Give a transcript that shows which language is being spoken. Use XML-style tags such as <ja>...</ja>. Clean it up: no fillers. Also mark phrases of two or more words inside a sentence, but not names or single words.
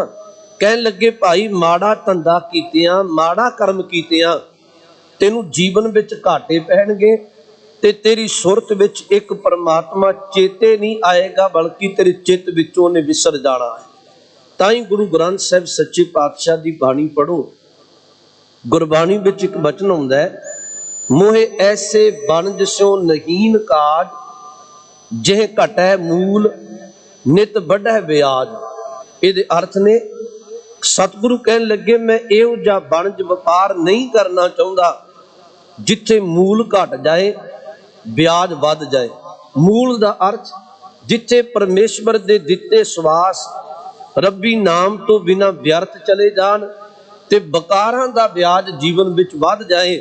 <pa>ਕਹਿਣ ਲੱਗੇ ਭਾਈ ਮਾੜਾ ਧੰਧਾ ਕੀਤਿਆਂ, ਮਾੜਾ ਕਰਮ ਕੀਤਿਆਂ, ਤੈਨੂੰ ਜੀਵਨ ਵਿੱਚ ਘਾਟੇ ਪੈਣਗੇ ਤੇ ਤੇਰੀ ਸੁਰਤ ਵਿੱਚ ਇੱਕ ਪਰਮਾਤਮਾ ਚੇਤੇ ਨਹੀਂ ਆਏਗਾ, ਬਲਕਿ ਤੇਰੇ ਚਿੱਤ ਵਿਚੋਂ ਨੇ ਵਿਸਰ ਜਾਣਾ ਹੈ। ਤਾਂਹੀ ਗੁਰੂ ਗ੍ਰੰਥ ਸਾਹਿਬ ਸੱਚੇ ਪਾਤਸ਼ਾਹ ਦੀ ਬਾਣੀ ਪੜ੍ਹੋ। ਗੁਰਬਾਣੀ ਵਿੱਚ ਇੱਕ ਵਚਨ ਹੁੰਦਾ ਹੈ, ਮੋਹਿ ਐਸੇ ਬਨਜ ਸਿਉ ਨਹੀਨ ਕਾਜੁ ਜਿਹ ਘਟੈ ਮੂਲੁ ਨਿਤ ਬਢੈ ਬਿਆਜੁ। ਇਹਦੇ ਅਰਥ ਨੇ ਸਤਿਗੁਰੂ ਕਹਿਣ ਲੱਗੇ ਮੈਂ ਇਹੋ ਜਿਹਾ ਬਨਜ ਵਪਾਰ ਨਹੀਂ ਕਰਨਾ ਚਾਹੁੰਦਾ ਜਿੱਥੇ ਮੂਲ ਘਟ ਜਾਏ ਬਿਆਜ ਵਧ ਜਾਏ। ਮੂਲ ਦਾ ਅਰਥ ਜਿੱਥੇ ਪਰਮੇਸ਼ਰ ਦੇ ਦਿੱਤੇ ਸਵਾਸ ਰੱਬੀ ਨਾਮ ਤੋਂ ਬਿਨਾਂ ਵਿਅਰਥ ਚਲੇ ਜਾਣ ਤੇ ਬਿਕਾਰਾਂ ਦਾ ਬਿਆਜ ਜੀਵਨ ਵਿੱਚ ਵਧ ਜਾਏ।</pa>